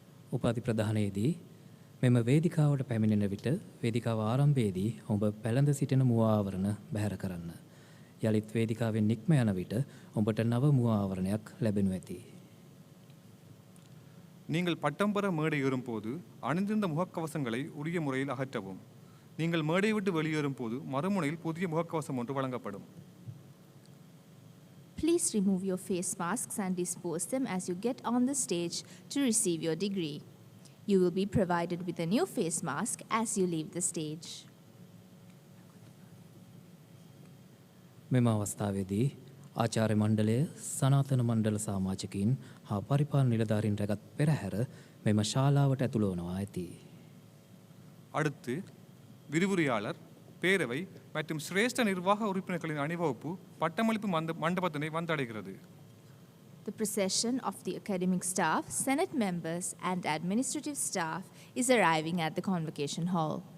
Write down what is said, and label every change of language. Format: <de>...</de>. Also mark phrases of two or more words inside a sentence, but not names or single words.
<si>උපාධි ප්‍රදානයේදී මෙම වේදිකාවට පැමිණෙන විට වේදිකාව ආරම්භයේදී ඔබ පැළඳ සිටින මුව ආවරණ බැහැර කරන්න. යළිත් වේදිකාවෙන් නික්ම යන විට ඔබට නව මුව ආවරණයක් ලැබෙනු ඇති.</si> <ta>நீங்கள் பட்டம் பெற மேடை ஏறும்போது அணிந்திருந்த முகக்கவசங்களை உரிய முறையில் அகற்றவும். நீங்கள் மேடை விட்டு வெளியேறும் போது மறுமுனையில் புதிய முகக்கவசம் ஒன்று வழங்கப்படும்.</ta> <en>Please remove your face masks and dispose them as you get on the stage to receive your degree. You will be provided with a new face mask as you leave the stage.</en> <si>මෙම අවස්ථාවේදී ආචාර්ය මණ්ඩලය සනාතන මණ්ඩල සමාජිකයින් හා පරිපාලන නිලධාරීන් රැගත් පෙරහැර මෙම ශාලාවට ඇතුළු වනවා ඇති.</si> <ta>அடுத்து விரிவுரையாளர், பேரவை மற்றும் சிரேஷ்ட நிர்வாக உறுப்பினர்களின் அணிவகுப்பு பட்டமளிப்பு மண்டபத்தினை வந்தடைகிறது.</ta> <en>The procession of the academic staff, Senate members, and administrative staff is arriving at the convocation hall.</en>